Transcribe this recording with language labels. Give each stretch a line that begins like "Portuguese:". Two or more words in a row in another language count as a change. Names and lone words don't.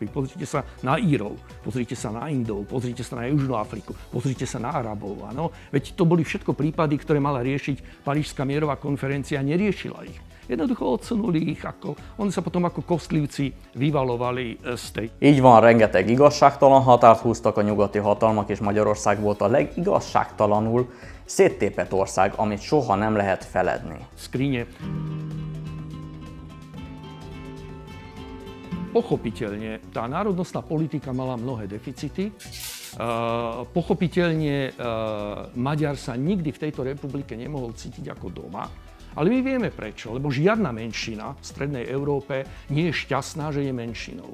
Slovak: Pozrite sa na Írov, pozrite sa na Indov, pozrite sa na Južnú Afriku, pozrite sa na Arabov. Áno? Veď to boli všetko prípady, ktoré mala riešiť Parížská mierová konferencia a neriešila ich. Jednoducho odsunuli ich, oni sa potom ako kostlivci vyvalovali z tej.
Hungarian: Így van, rengeteg igazságtalan határt húztak a nyugati hatalmak, és Magyarország volt a legigazságtalanul széttépett ország, amit soha nem lehet feledni.
Slovak: Skrine. Pochopiteľne, tá národnostná politika mala mnohé deficity. Pochopiteľne, Maďar sa nikdy v tejto republike nemohol cítiť ako doma. Ale my vieme prečo, lebo žiadna menšina v Strednej Európe nie je šťastná, že je menšinou.